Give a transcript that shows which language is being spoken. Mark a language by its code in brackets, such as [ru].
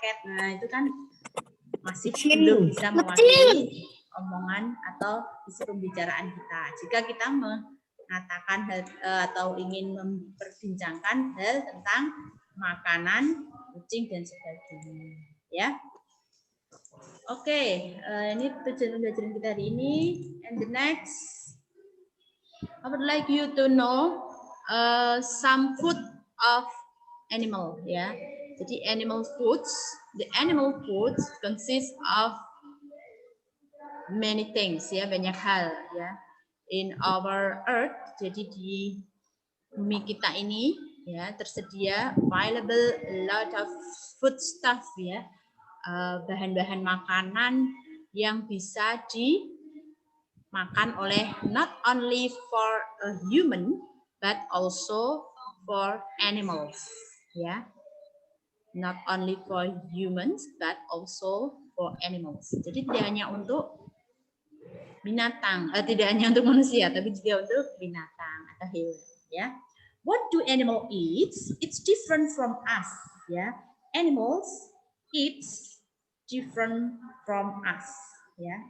[id] Nah, itu kan masih belum bisa mewakili omongan atau isi pembicaraan kita. Jika kita mengatakan hal atau ingin memperbincangkan hal tentang makanan, kucing dan sebagainya, ya. Oke, ini tujuan pembelajaran kita hari ini. [en] And the next, I would like you to know some food of animal, ya. Jadi animal foods, the animal foods consist of many things, ya, [id] banyak hal, [en] ya. In our earth, [id] jadi di bumi kita ini, ya, tersedia [en] available a lot of food stuff, ya. [id] Bahan-bahan makanan yang bisa dimakan oleh [en] not only for a human but also for animals, ya. Not only for humans but also for animals. [id] Jadi tidak hanya untuk binatang, tidak hanya untuk manusia tapi juga untuk binatang atau hewan, ya. [en] What do animal eats? It's different from us, ya. Animals eats different from us, ya.